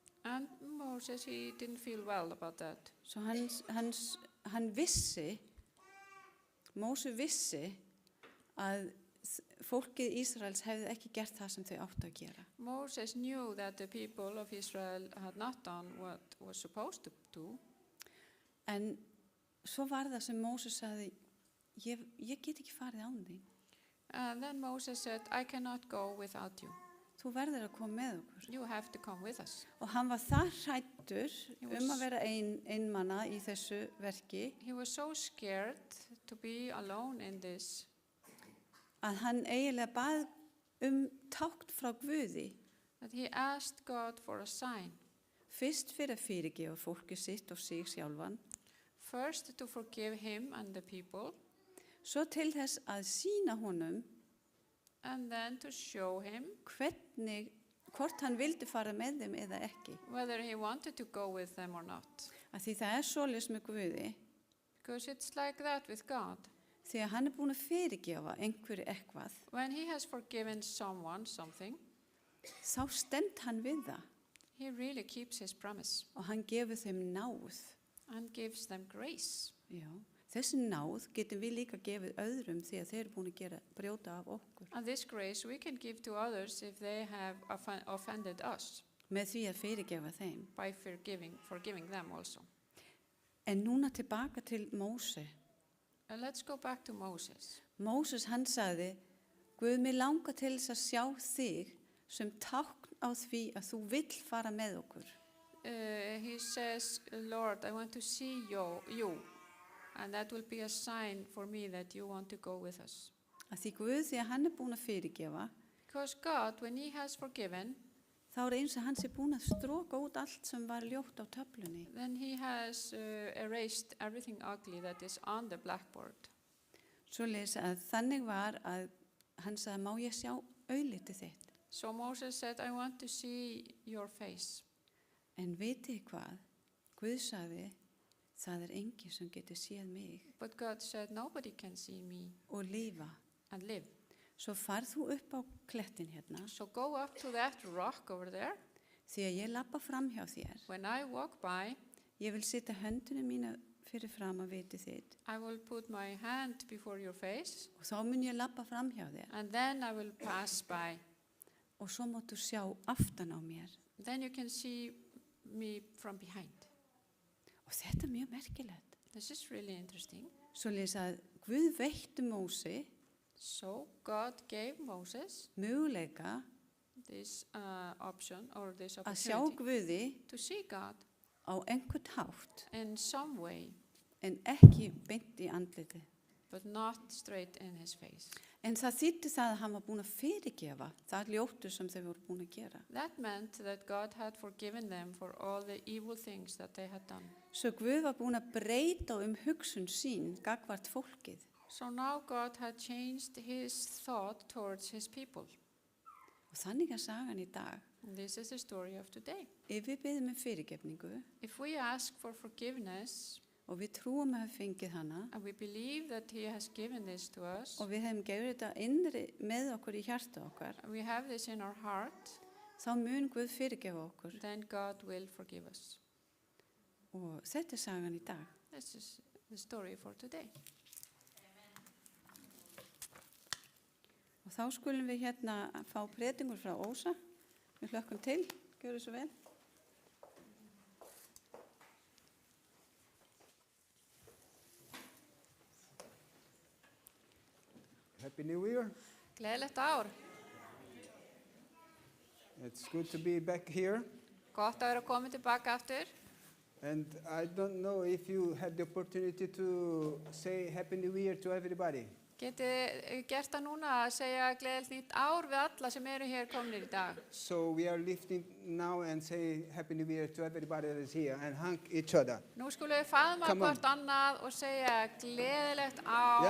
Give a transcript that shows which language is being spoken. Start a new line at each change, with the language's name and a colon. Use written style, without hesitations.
English: And Moses, he didn't feel well about that.
Icelandic: Svo hann vissi, Mósi vissi að fólkið Ísraels hefði ekki gert það sem þau áttu að gera.
English: Moses knew that the people of Israel had not done what was supposed to do.
Icelandic: En svo var það sem Mósi sagði, ég get ekki farið án þín.
English: And then Moses said, I cannot go without you.
Icelandic: Þú verður að koma með okkur.
English: You have to come with us.
Icelandic: Og hann var það hræddur að vera einmana í þessu verki
English: He was so scared to be alone in this
Icelandic: að hann eiginlega bað tákn frá Guði.
English: that he asked God for a sign.
Icelandic: Fyrst fyrir að fyrirgefa fólki sitt og sig sjálfan.
English: First to forgive him and the people,
Icelandic: Svo til þess að sýna honum
English: and then to show him
Icelandic: hvort hann vildi fara með þeim eða ekki.
English: whether he wanted to go with them or not.
Icelandic: Af því það svoleiðis með Guði,
English: Because it's like that with God.
Icelandic: því að hann búinn að fyrirgefa einhverju eitthvað,
English: When he has forgiven someone something,
Icelandic: þá stend hann við það
English: he really keeps his promise
Icelandic: og hann gefur þeim náð.
English: and gives them grace.
Icelandic: Já. Þessi náð getum við líka gefið öðrum því að þeir eru búin að brjóta af okkur.
English: And this grace we can give to others if they have offended us
Icelandic: Með því að fyrirgefa þeim.
English: by forgiving them also.
Icelandic: En núna tilbaka til Móse.
English: And let's go back to Moses.
Icelandic: Móses hann sagði, Guð, mig langar til þess að sjá þig sem tákn á því að þú vill fara með okkur.
English: He says, Lord, I want to see you, and that will be a sign for me that you want to go with us.
Icelandic: Að því Guð, því að hann búinn að fyrirgefa,
English: Because God, when he has forgiven,
Icelandic: þá eins að hann búinn að stróka út allt sem var ljótt á töflunni.
English: then he has erased everything ugly that is on the blackboard.
Icelandic: Svoleiðis að þannig var að hann sagði, má ég sjá auglitið þitt?
English: So Moses said, I want to see your face.
Icelandic: En vitið hvað? Guð sagði, það engin sem getur séð mig
English: But God said, nobody can see me
Icelandic: og lifa.
English: and live.
Icelandic: Svo farð þú upp á klettin hérna,
English: So go up to that rock over there.
Icelandic: því að ég labba fram hjá þér.
English: When I walk by,
Icelandic: Ég vil setja höndunum mína fyrir fram að vitið þitt
English: I will put my hand before your face,
Icelandic: og þá mun ég labba fram hjá þér
English: and then I will pass by.
Icelandic: og svo máttu sjá aftan á mér.
English: Then you can see me from behind.
Icelandic: Og þetta er mjög merkilegt.
English: This is really interesting.
Icelandic: Svoleiðis að Guð veitti Mósi
English: So God gave Moses
Icelandic: möguleika
English: this option or this
Icelandic: að sjá
English: opportunity
Icelandic: Guði
English: to see God
Icelandic: á einhvern hátt
English: in some way,
Icelandic: en ekki beint í andlitið.
English: but not straight in his face.
Icelandic: En það þýddi það að hann var búinn að fyrirgefa það ljótu sem þau voru búin að gera.
English: That meant that God had forgiven them for all the evil things that they had done.
Icelandic: Svo Guð var búinn að breyta hugsun sín gagvart fólkið.
English: So now God had changed his thought towards his people.
Icelandic: Og þannig er sagan í dag.
English: And this is the story of today.
Icelandic: Ef við biðum fyrirgefningu
English: If we ask for forgiveness
Icelandic: og við trúum að hafa fengið hana
English: and we believe that he has given this to us,
Icelandic: og við hefum gefið þetta innri með okkur í hjarta okkar,
English: we have this in our heart,
Icelandic: þá mun Guð fyrirgefa okkur.
English: then God will forgive us.
Icelandic: Og þetta er sagan í dag.
English: This is the story for today.
Icelandic: Og þá skulum við hérna fá predingur frá Ósa. Við hlökkum til. Gjörðu svo vel.
English: Happy New Year.
Icelandic: Gleðilegt ár.
English: It's good to be back here.
Icelandic: Gott að vera komin tilbaka aftur.
English: And I don't know if you had the opportunity to say Happy New Year to everybody.
Icelandic: Getið gert það núna að segja gleðilegt nýtt ár við alla sem eru hér kominir í dag.
English: So we are lifting now and say Happy New Year to everybody that is here and hug each other.
Icelandic: Nú skulum við faðma
English: Come on.
Icelandic: hvort annað og segja gleðilegt ár.